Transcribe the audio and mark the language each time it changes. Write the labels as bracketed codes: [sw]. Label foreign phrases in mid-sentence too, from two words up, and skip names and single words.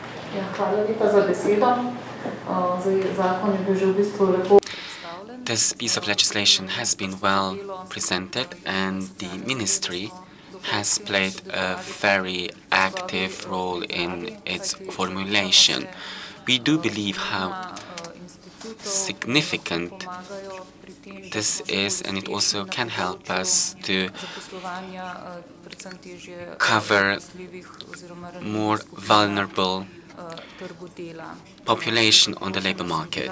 [sl] Ja, hvala lepa za besedo. Zakon je bil že v bistvu lepo. [en] This piece of legislation has been well presented, and the ministry has played a very active role in its formulation. We do believe how significant this is, and it also can help us to cover more vulnerable population on the labor market.